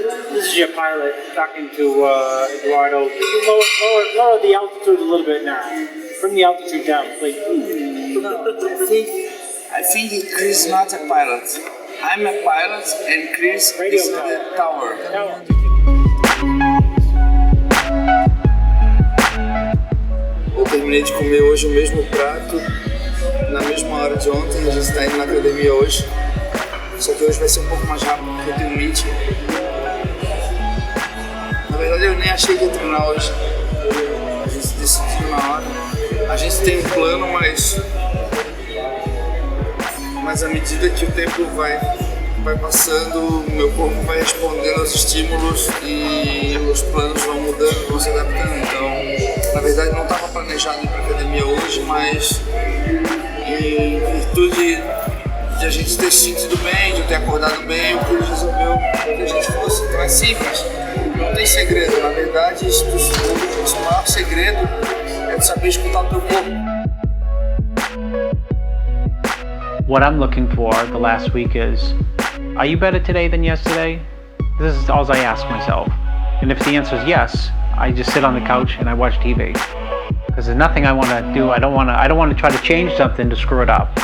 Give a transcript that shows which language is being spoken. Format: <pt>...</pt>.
<en>This is your pilot talking to Eduardo. Lower the altitude a little bit now. Bring the altitude down, please. No, I think Chris is not a pilot. I'm a pilot and Chris is the tower.</en> <pt>Eu terminei de comer hoje o mesmo prato, na mesma hora de ontem. A gente está indo na academia hoje. Só que hoje vai ser um pouco mais rápido porque eu tenho um meeting. Na verdade eu nem achei que ia treinar hoje. A gente decidiu na hora. A gente tem um plano, mas à medida que o tempo vai passando, o meu corpo vai respondendo aos estímulos e os planos vão mudando, vão se adaptando. Então, na verdade não estava planejado ir para a academia hoje, mas em virtude de a gente ter se sentido bem, de eu ter acordado bem, o Cruz resolveu que a gente fosse. Então é simples, não tem segredo. Na verdade, o maior segredo é de saber escutar o teu corpo.</pt> <en>What I'm looking for the last week is, are you better today than yesterday? This is all I ask myself. And if the answer is yes, I just sit on the couch and I watch TV. Because there's nothing I want to do. I don't want to try to change something to screw it up.</en>